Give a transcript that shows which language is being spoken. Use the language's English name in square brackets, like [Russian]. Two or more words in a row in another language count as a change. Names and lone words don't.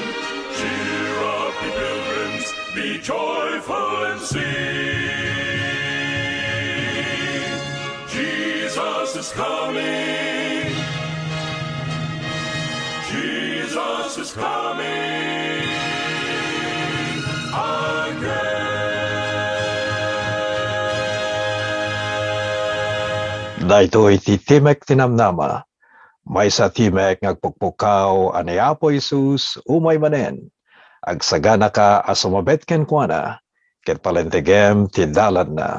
[English] Cheer up, ye pilgrims, be joyful and sing. Jesus is coming. Jesus is coming again. [Iloko] Daytoy ti Timek Tinamnama, may sa Timek ngagpukpukaw aniapo Jesus umay manen, agsagana ka asumabet ken kuana, ket palentegem ti dalan na.